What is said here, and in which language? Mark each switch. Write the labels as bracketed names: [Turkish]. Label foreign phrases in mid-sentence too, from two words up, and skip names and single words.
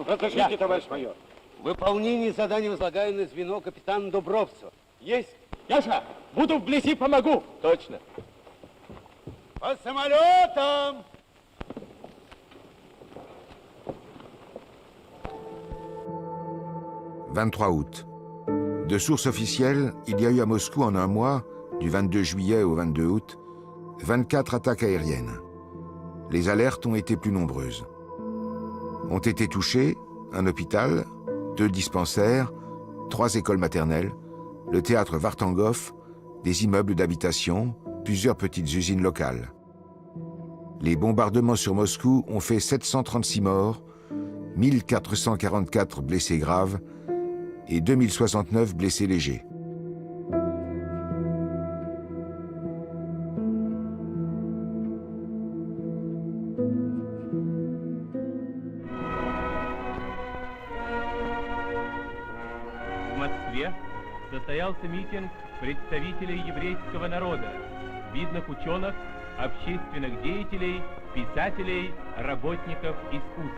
[Russian] Разрешите, товарищ майор. Выполнение задания возлагаю на звено капитана Дубровцева. Есть. Яша, буду вблизи, помогу. Точно. По самолетам! [French] 23 août. De sources officielles, il y a eu à Moscou en un mois, du 22 juillet au 22 août, 24 attaques aériennes. Les alertes ont été plus nombreuses. Ont été touchés un hôpital, 2 dispensaires, 3 écoles maternelles, le théâtre Vartangov, des immeubles d'habitation, plusieurs petites usines locales. Les bombardements sur Moscou ont fait 736 morts, 1444 blessés graves et 2069 blessés légers. [Russian] В Москве состоялся митинг представителей еврейского народа, видных ученых, общественных деятелей, писателей, работников искусств.